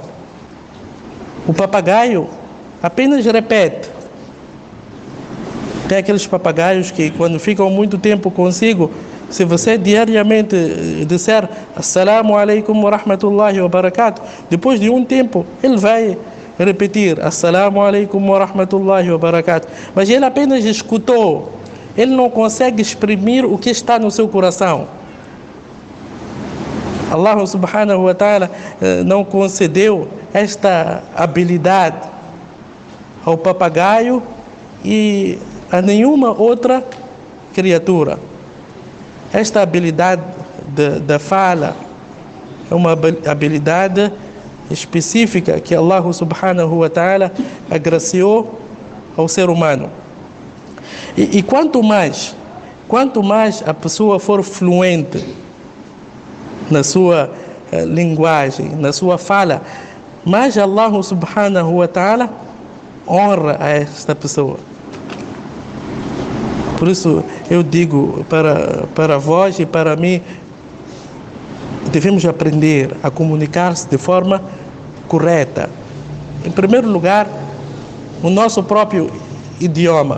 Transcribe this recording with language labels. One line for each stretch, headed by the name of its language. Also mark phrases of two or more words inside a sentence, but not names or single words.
Portuguese: O papagaio apenas repete. Tem aqueles papagaios que quando ficam muito tempo consigo, se você diariamente disser
Arabic: السلام عليكم ورحمة الله وبركاته,
Portuguese: depois de um tempo ele vai repetir
Arabic: السلام عليكم ورحمة الله وبركاته.
Portuguese: Mas ele apenas escutou, ele não consegue exprimir o que está no seu coração. Allah
Arabic: سبحانه وتعالى
Portuguese: não concedeu esta habilidade ao papagaio e a nenhuma outra criatura. Esta habilidade da fala é uma habilidade específica que Allah
Arabic: سبحانه وتعالى
Portuguese: agraciou ao ser humano. E quanto mais a pessoa for fluente na sua linguagem, na sua fala, mais Allah
Arabic: سبحانه وتعالى
Portuguese: honra a esta pessoa. Por isso eu digo para vós e para mim, devemos aprender a comunicar-se de forma correta. Em primeiro lugar, o nosso próprio idioma.